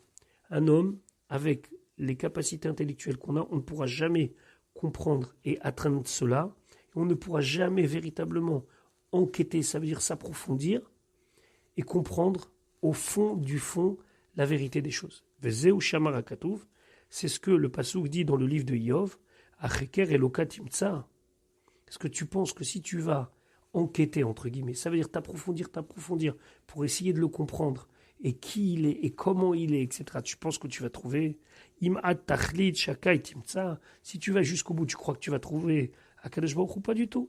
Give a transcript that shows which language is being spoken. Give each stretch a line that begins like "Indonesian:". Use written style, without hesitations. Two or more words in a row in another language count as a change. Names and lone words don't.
French: Un homme, avec les capacités intellectuelles qu'on a, on ne pourra jamais comprendre et atteindre cela. On ne pourra jamais véritablement enquêter, ça veut dire s'approfondir et comprendre au fond du fond la vérité des choses.
Hebrew: וזהו שאמר הכתוב,
French: c'est ce que le pasuk dit dans le livre de Iov. Est-ce que tu penses que si tu vas enquêter, entre guillemets, ça veut dire t'approfondir, pour essayer de le comprendre, et qui il est, et comment il est, etc., tu penses que tu vas trouver, si tu vas jusqu'au bout, tu crois que tu vas trouver
Hebrew: הקדוש ברוך הוא,
French: pas du tout.